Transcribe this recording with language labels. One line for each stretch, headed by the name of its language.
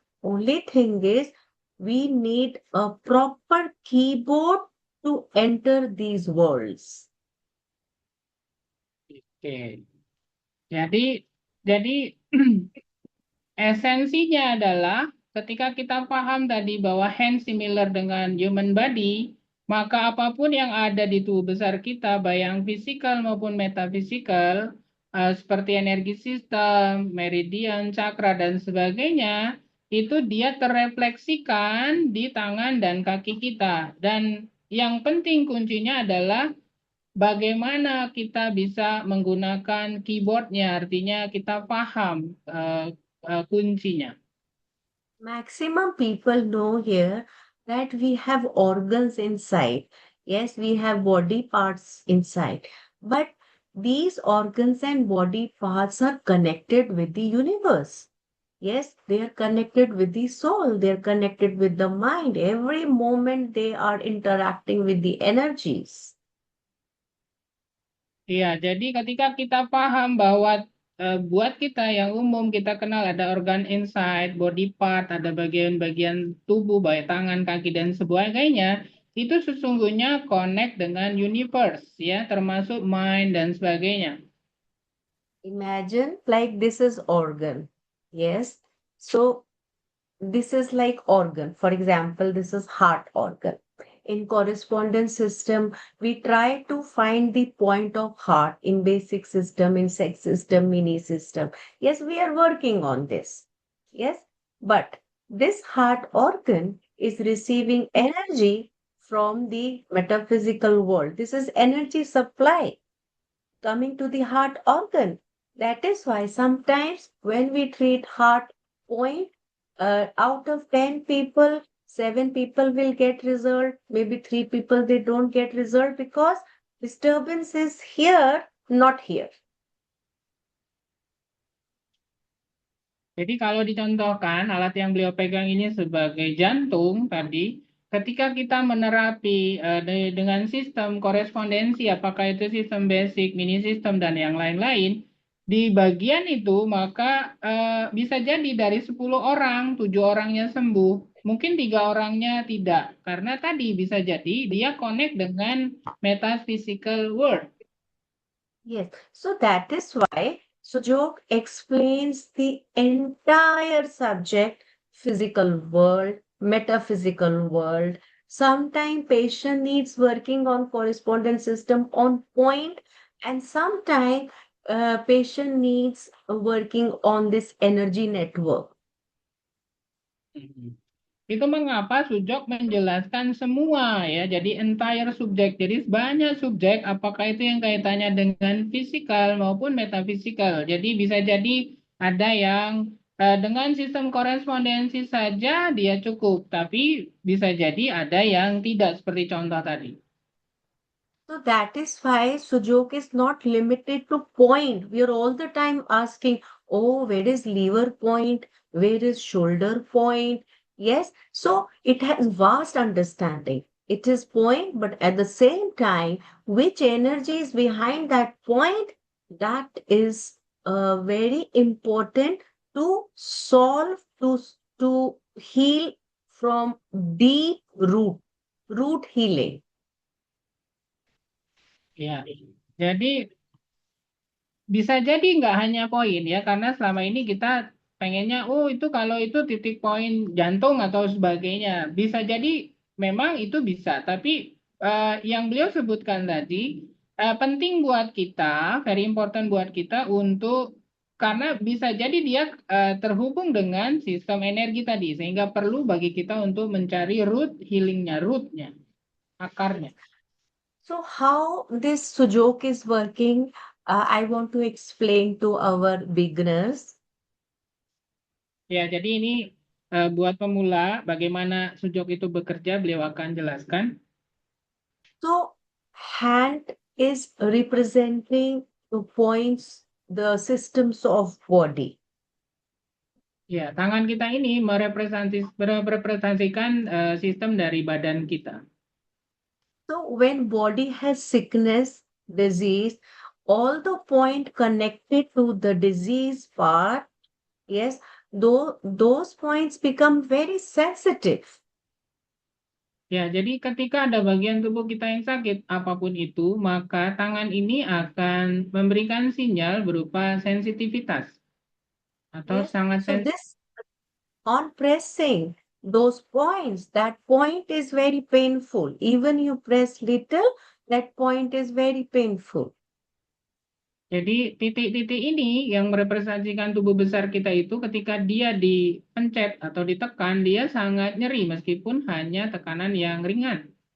English: Only thing is we need a proper keyboard to enter these worlds.
Indonesian: Oke. Jadi esensinya adalah ketika kita paham tadi bahwa
English: hand similar
Indonesian: dengan
English: human body,
Indonesian: maka apapun yang ada di tubuh besar kita, baik yang fisikal maupun metafisikal, seperti energi sistem, meridian, cakra, dan sebagainya, itu dia terrefleksikan di tangan dan kaki kita. Dan yang penting kuncinya adalah bagaimana kita bisa menggunakan keyboardnya, artinya kita paham kuncinya.
English: Maximum people know here that we have organs inside. Yes, we have body parts inside. But these organs and body parts are connected with the universe. Yes, they are connected with the soul. They are connected with the mind. Every moment they are interacting with the energies.
Indonesian: Iya, jadi ketika kita paham bahwa buat kita yang umum kita kenal ada organ
English: inside, body part,
Indonesian: ada bagian-bagian tubuh, baik tangan, kaki, dan sebagainya, itu sesungguhnya
English: connect
Indonesian: dengan
English: universe,
Indonesian: ya, termasuk
English: mind
Indonesian: dan sebagainya.
English: Imagine like this is organ. Yes. So this is like organ. For example, this is heart organ. In correspondence system, we try to find the point of heart in basic system, in sex system, mini system. Yes, we are working on this. Yes, but this heart organ is receiving energy from the metaphysical world. This is energy supply coming to the heart organ. That is why sometimes when we treat heart point, out of 10 people, 7 people will get result. Maybe 3 people they don't get result because disturbance is here, not here.
Indonesian: Jadi kalau dicontohkan alat yang beliau pegang ini sebagai jantung tadi, ketika kita menerapi dengan sistem korespondensi, apakah itu sistem basic, mini system, dan yang lain-lain, di bagian itu maka bisa jadi dari 10 orang, 7 orangnya sembuh. Mungkin 3 orangnya tidak, karena tadi bisa jadi dia connect dengan
English: metaphysical world. Yes, so that is why Sujok explains the entire subject, physical world, metaphysical world. Sometimes patient needs working on correspondence system on point, and sometimes patient needs working on this energy network.
Indonesian: Itu mengapa Sujok menjelaskan semua ya, jadi
English: entire
Indonesian: subjek. Jadi banyak subjek, apakah itu yang kaitannya dengan fisikal maupun metafisikal. Jadi bisa jadi ada yang dengan sistem korespondensi saja dia cukup, tapi bisa jadi ada yang tidak seperti contoh tadi.
English: So that is why Sujok is not limited to point. We are all the time asking, oh, where is liver point? Where is shoulder point? Yes, so it has vast understanding. It is point, but at the same time, which energy is behind that point? That is very important to solve, to heal from deep root healing.
Indonesian: Ya, jadi bisa jadi nggak hanya poin ya, karena selama ini kita pengennya, oh itu kalau itu titik poin jantung atau sebagainya. Bisa jadi memang itu bisa, tapi yang beliau sebutkan tadi penting buat kita,
English: very important
Indonesian: buat kita untuk, karena bisa jadi dia terhubung dengan sistem energi tadi, sehingga perlu bagi kita untuk mencari root healingnya, rootnya, akarnya.
English: So how this Sujok is working, I want to explain to our beginners.
Indonesian: Ya, jadi ini buat pemula bagaimana sujok itu bekerja beliau akan jelaskan.
English: So, hand is representing the points, the systems of body.
Indonesian: Ya, tangan kita ini merepresentasikan sistem dari badan kita.
English: So, when body has sickness, disease, all the point connected to the disease part, yes, those points become very sensitive.
Indonesian: Ya, jadi ketika ada bagian tubuh kita yang sakit, apapun itu, maka tangan ini akan memberikan sinyal berupa sensitivitas atau
English: Yes,
Indonesian: sangat
English: so
Indonesian: sensitif.
English: this on pressing those points, that point is very painful. Even you press little, that point is very painful.
Indonesian: Jadi titik-titik ini yang merepresentasikan tubuh besar kita itu ketika dia dipencet atau ditekan, dia sangat nyeri meskipun hanya tekanan yang ringan.